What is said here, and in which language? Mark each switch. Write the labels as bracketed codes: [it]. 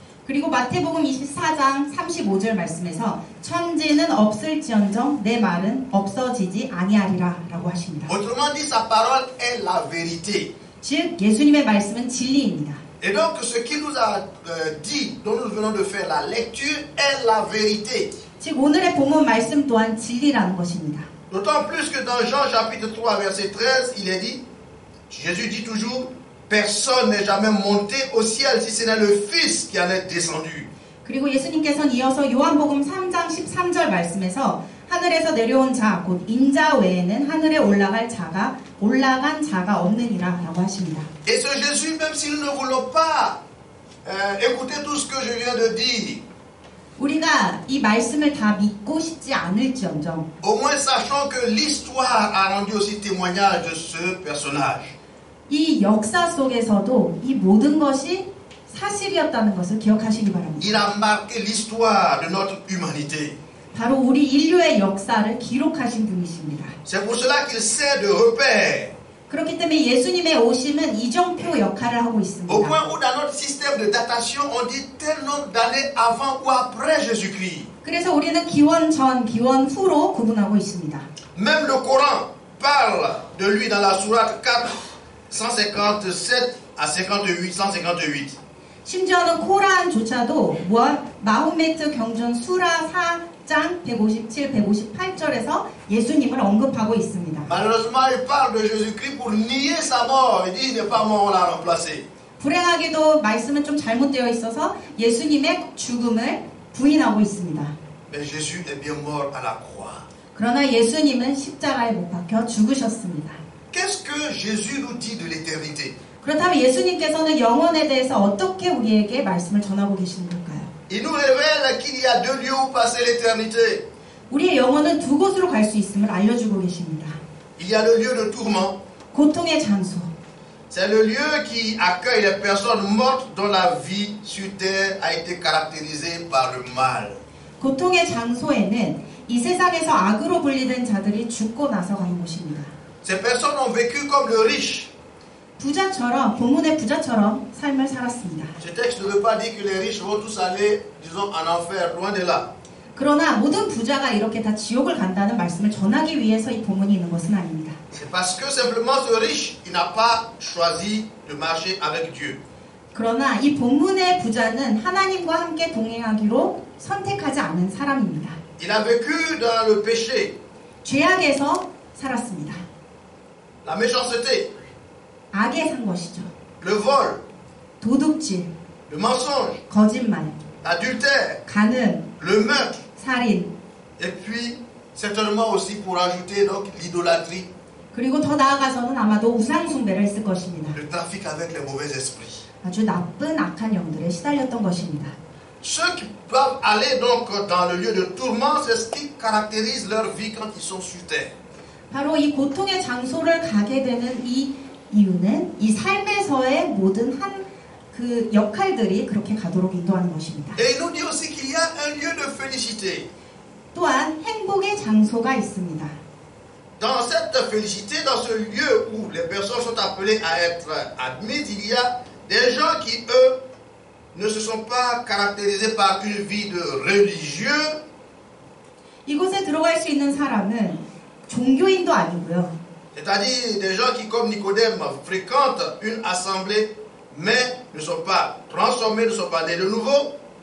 [ko] 그리고 마태복음 24장 35절 말씀에서 천지는 없을지언정 내 말은 없어지지 아니하리라 라고 하십니다. [fr] Autrement dit, sa parole est la vérité. [ko] 즉 예수님의 말씀은 진리입니다. [fr] Et donc ce qu'il nous a dit, dont nous venons de faire la lecture, est la vérité. [ko] 즉 오늘의 본문 말씀 또한 진리라는 것입니다. [fr] D'autant plus que dans Jean chapitre 3, verset 13, il est dit, Jésus dit toujours, personne n'est jamais monté au ciel si ce n'est le Fils qui en est descendu. [ko] 그리고 예수님께서는 이어서 요한복음 3장 13절 말씀에서 하늘에서 내려온 자, 곧 인자 외에는 하늘에 올라간 자가 없느니라 라고 하십니다. [fr] Et ce Jésus, même si nous ne voulons pas écouter tout ce que je viens de dire, [ko] 우리가 이 말씀을 다 믿고 싶지 않을지언정 [fr] au moins sachons que l'histoire a rendu aussi témoignage de ce personnage. [ko] 이 역사 속에서도 이 모든 것이 사실이었다는 것을 기억하시기 바랍니다. [fr] Il a marqué l'histoire de notre humanité. [ko] 바로 우리 인류의 역사를 기록하신 분이십니다. [fr] C'est pour cela qu'il sert de repère. [ko] 그렇기 때문에 예수님의 오심은 이정표 역할을 하고 [fr] Au [ko] 있습니다. [fr] point où dans notre système de datation, on dit tel nombre d'années avant ou après Jésus-Christ. [ko] 그래서 우리는 기원 전, 기원 후로 구분하고 있습니다. [fr] Même le Coran parle de lui dans la sourate 4, 157 à 58, 158. [ko] 심지어는 코란조차도 마호메트 경전 수라 4장 157, 158절에서 예수님을 언급하고 있습니다. [fr] Malheureusement, il parle de Jésus-Christ pour nier sa mort. Il dit, il n'est pas mort, on l'a remplacé. [ko] 불행하게도 말씀은 좀 잘못되어 있어서 예수님의 죽음을 부인하고 있습니다. [fr] Mais Jésus est bien mort à la croix. [ko] 그러나 예수님은 십자가에 못 박혀 죽으셨습니다. [fr] Qu'est-ce que Jésus nous dit de l'éternité? [ko] 그렇다면 예수님께서는 영혼에 대해서 어떻게 우리에게 말씀을 전하고 계시는 걸까요? [fr] Il nous révèle qu'il y a deux lieux où passer l'éternité. [ko] 우리의 영혼은 두 곳으로 갈 수 있음을 알려주고 계십니다. [fr] Il y a le lieu de tourment. [ko] 고통의 장소. [fr] C'est le lieu qui accueille les personnes mortes dont la vie sur terre a été caractérisée par le mal. [ko] 고통의 장소에는 이 세상에서 악으로 불리는 자들이 죽고 나서 가는 곳입니다. [fr] Ces personnes ont vécu comme le riche. [ko] 부자처럼, 본문의 부자처럼 삶을 살았습니다. [fr] Ce texte ne veut pas dire que les riches vont tous aller, disons, en enfer, loin de là. [ko] 그러나 모든 부자가 이렇게 다 지옥을 간다는 말씀을 전하기 위해서 이 본문이 있는 것은 아닙니다. [fr] C'est parce que simplement ce riche, il n'a pas choisi de marcher avec Dieu. [ko] 그러나 이 본문의 부자는 하나님과 함께 동행하기로 선택하지 않은 사람입니다. [fr] Il a vécu dans le péché, [ko] 죄악에서 살았습니다. [fr] la méchanceté, [ko] 악에 산 것이죠. [fr] le vol, [ko] 도둑질, [fr] le mensonge, [ko] 거짓말, [fr] l'adultère, [ko] 간음, [fr] le meurtre, [ko] 살인, [fr] et puis certainement aussi pour ajouter donc l'idolâtrie, [ko] 그리고 더 나아가서는 아마도 우상숭배를 했을 것입니다. [fr] le trafic avec les mauvais esprits. [ko] 아주 나쁜 악한 영들에 시달렸던 것입니다. [fr] Ceux qui peuvent aller donc dans le lieu de tourment, c'est ce qui caractérise leur vie quand ils sont sur terre. [ko] 바로 이 고통의 장소를 가게 되는 이 이유는 이 삶에서의 모든 그 역할들이 그렇게 가도록 인도하는 것입니다. [fr] Et il nous dit aussi qu'il y a un lieu de félicité. [ko] 또한 행복의 장소가 있습니다. [fr] Dans cette félicité, dans ce lieu où les personnes sont appelées à être admises, il y a des gens qui, eux, ne se sont pas caractérisés par une vie de religieux. [ko] 이곳에 들어갈 수 있는 사람은 종교인도 아니고요. [fr] C'est-à-dire des gens qui, comme Nicodème, fréquentent une assemblée, mais ne sont pas transformés, ne sont pas nés de nouveau.